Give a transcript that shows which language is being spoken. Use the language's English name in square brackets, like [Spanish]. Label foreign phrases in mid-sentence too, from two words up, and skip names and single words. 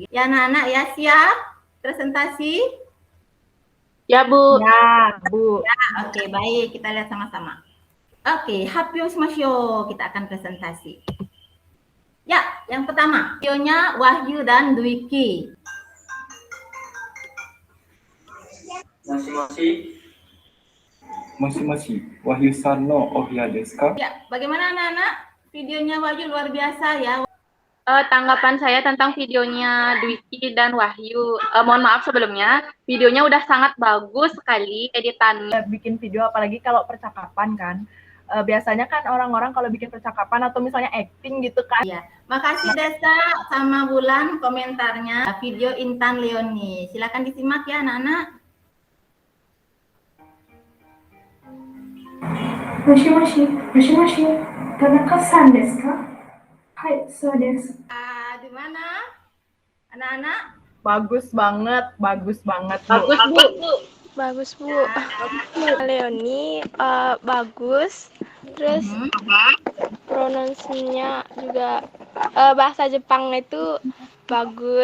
[Indonesian] Ya anak-anak ya, siap? Presentasi? Ya, Bu. Ya, Bu. Ya, oke, baik. Kita lihat sama-sama. Oke, [Japanese] 発表しましょう. [Indonesian] Kita akan presentasi. Ya, yang pertama, videonya Wahyu dan Dwiki. [Japanese] もし、Wahyuさんのおひやですか? [Indonesian] Ya, bagaimana anak-anak? Videonya Wahyu luar biasa ya. Tanggapan saya tentang videonya Dwiki dan Wahyu. Mohon maaf sebelumnya, videonya udah sangat bagus sekali editannya. Bikin video apalagi kalau percakapan kan. Biasanya kan orang-orang kalau bikin percakapan atau misalnya acting gitu kan. Ya, makasih Desa sama Bulan komentarnya. Video Intan Leoni. Silakan disimak ya anak-anak. [Japanese] もし、田中さんですか? はい、そうです. [Indonesian] Di mana? Anak-anak? Bagus banget, Bu. Bagus, Bu. Bagus, Bu. Leoni bagus. Terus pronunciasinya juga bahasa Jepang itu bagus.